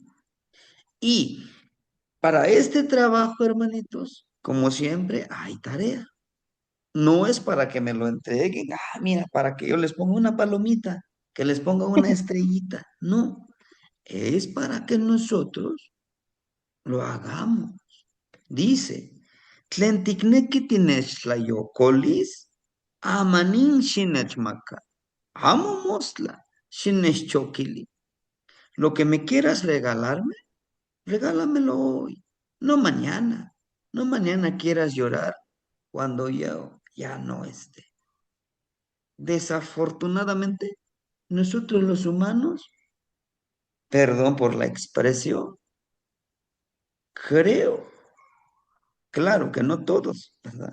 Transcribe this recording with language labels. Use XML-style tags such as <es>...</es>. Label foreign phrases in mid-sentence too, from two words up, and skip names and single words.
<es>Y para este trabajo, hermanitos, como siempre, hay tarea. No es para que me lo entreguen, mira, para que yo les ponga una palomita, que les ponga una estrellita. No, es para que nosotros lo hagamos. Dice,</es> <nah>tlentikneki tinextlayokolis, amanin shinechmaka, amo mostla, shinechchokili.</nah> <es>Lo que me quieras regalarme, regálamelo hoy, no mañana. No mañana quieras llorar cuando yo ya no esté. Desafortunadamente, nosotros los humanos, perdón por la expresión, creo, claro que no todos, ¿verdad?</es>